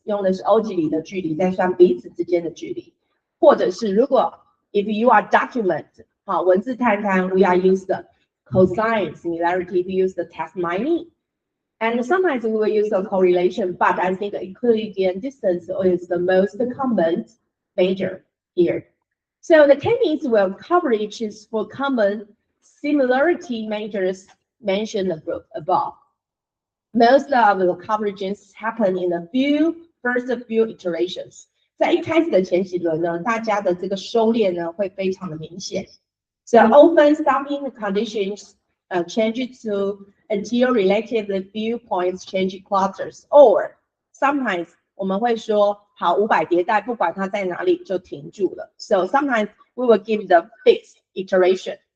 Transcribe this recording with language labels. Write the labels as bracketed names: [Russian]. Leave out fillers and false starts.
[Chinese] 用的是欧几里的距离，在算彼此之间的距离。或者是如果 [English] if you are document, [Chinese] 文字探勘 [English] we are use the cosine similarity, we use the task mining. And sometimes we will use a correlation, but I think Euclidean distance is the most common measure here. So the k-means will coverages for common similarity measures mentioned above. most of the coverages happen in the first few iterations。 [Chinese] 在一开始的前几轮呢，大家的这个收敛呢会非常的明显。 [English] So often stopping conditions change to until relatively few points change clusters, or sometimes [Chinese] 我们会说好500迭代，不管它在哪里就停住了。 [English] So sometimes we will give the fixed iteration.